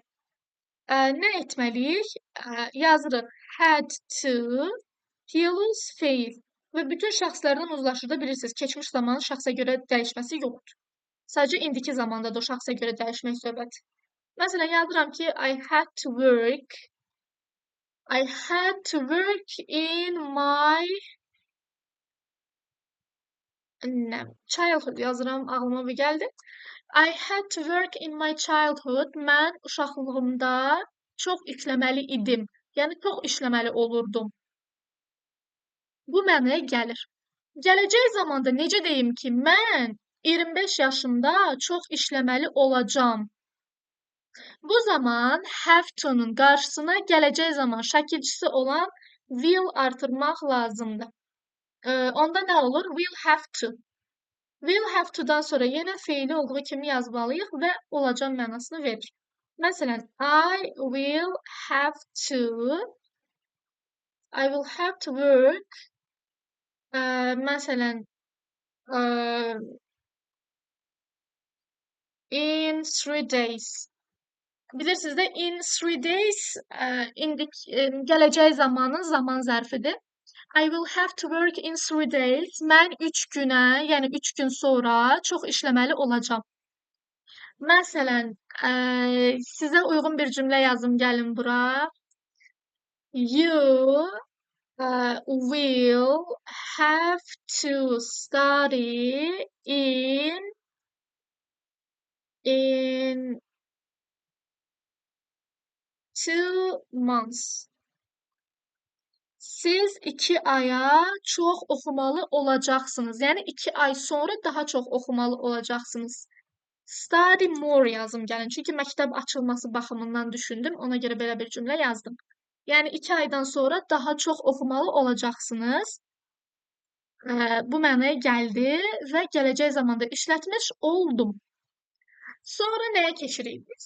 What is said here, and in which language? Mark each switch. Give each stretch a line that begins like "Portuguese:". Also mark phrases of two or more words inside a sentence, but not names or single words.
Azerbaijani: Nə etməliyik? Yazırıq
English: had to
Azerbaijani: plus feil və bütün şəxslərdən uzlaşırda bilirsiniz, keçmiş zamanın şəxsə görə dəyişməsi yoxdur. Sadəcə indiki zamanda da o şəxsə görə dəyişmək söhbət. Məsələn, yazıram ki,
English: I had to work in my childhood
Azerbaijani: yazıram, ağlıma bir gəldi.
English: I had to work in my childhood.
Azerbaijani: Mən uşaqlığımda çox işləməli idim. Yəni, çox işləməli olurdum. Bu mənaya gəlir. Gələcək zamanda necə deyim ki, mən 25 yaşımda çox işləməli olacam. Bu zaman
English: have to-
Azerbaijani: nun qarşısına gələcək zaman şəkilçisi olan will artırmaq lazımdır. Onda nə olur?
English: Will have to. Will have to-
Azerbaijani: dan sonra yenə feili olduğu kimi yazmalıyıq və olacaq mənasını verir. Məsələn,
English: I will have to work. Məsələn, in 3 days.
Azerbaijani: Bilirsiniz də,
English: in 3 days
Azerbaijani: gələcək zamanın zaman zərfidir.
English: I will have to work in 3 days.
Azerbaijani: Mən 3 günə, yəni 3 gün sonra çox işləməli olacam. Məsələn, sizə uyğun bir cümlə yazım, gəlin bura.
English: You will have to study in 2 months.
Azerbaijani: Siz 2 aya çox oxumalı olacaqsınız. Yəni 2 ay sonra daha çox oxumalı olacaqsınız.
English: Study more
Azerbaijani: yazım gəlin. Çünki məktəb açılması baxımından düşündüm. Ona görə belə bir cümlə yazdım. Yəni 2 aydan sonra daha çox oxumalı olacaqsınız. Bu mənaya gəldi və gələcək zamanda işlətmiş oldum. Sonra nəyə keçirik biz?